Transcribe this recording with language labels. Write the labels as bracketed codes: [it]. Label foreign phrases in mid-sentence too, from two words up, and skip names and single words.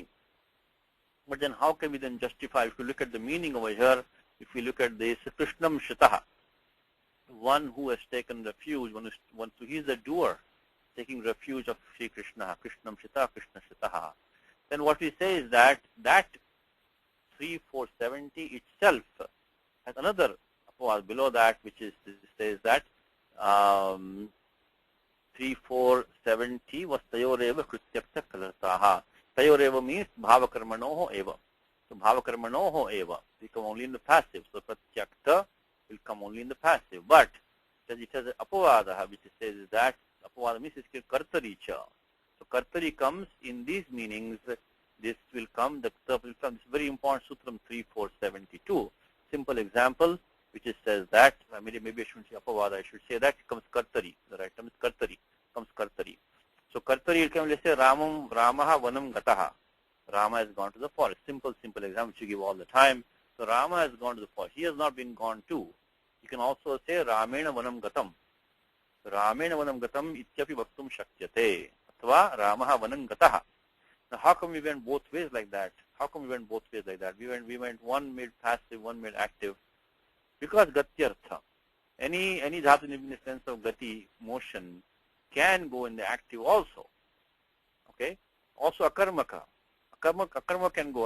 [en] But then how can we then justify, if you look at the meaning over here, if we look at this, [sa] कृष्णं श्रितः, [en] one who has taken refuge, so he is the doer, taking refuge of Sri Krishna, [sa] कृष्णं श्रित, कृष्ण श्रितः. [en] Then what we say is that 3.4.70 itself has another below that, which is says that 3.4.70 was [sa] तयोरेव कृत्यक्तखलर्थाः. तयोरेव means भावकर्मणोः एव. So भावकर्मणोः एव, [en] they come only in the passive. So Pratyakta will come only in the passive. But it has an Apavada, which says that Apavada means it's [sa] कर्तरि च. [en] So Kartari comes in these meanings. This will come, the Kta will come. This is very important, Sutram 3.4.72. Simple example, which says that, maybe I shouldn't say Apavada, I should say that it comes Kartari. The right term is Kartari. Comes Kartari. So Kartari will come, let's say [sa] रामः वनं गतः. [en] Rama has gone to the forest. Simple example which you give all the time. So Rama has gone to the forest. He has not been gone to. You can also say [sa] रामेण वनं गतम्. रामेण वनं गतम् इत्यपि वक्तुं शक्यते. अथवा रामः वनं गतः. [en] Now how come we went both ways like that? We went one made passive, one made active. Because Gatyartha. Any dhatu in the sense of Gati, motion, can go in the active also. Okay? Also Akarmaka. Akarma can go.